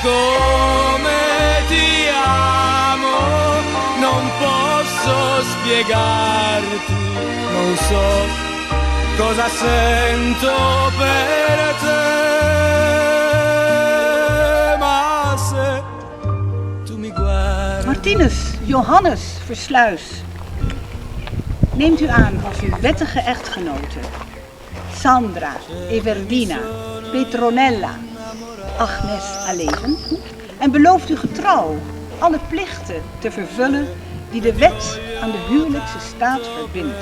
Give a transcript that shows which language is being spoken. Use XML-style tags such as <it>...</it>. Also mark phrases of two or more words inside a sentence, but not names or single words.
<it>Come ti amo, non posso spiegarti, non so cosa sento per te, ma se tu mi guardi.</it> <nl>Martinus Johannes Versluis, neemt u aan als uw wettige echtgenote Sandra Everdina Petronella Agnes Aleven en belooft u getrouw alle plichten te vervullen die de wet aan de huwelijkse staat verbindt.</nl>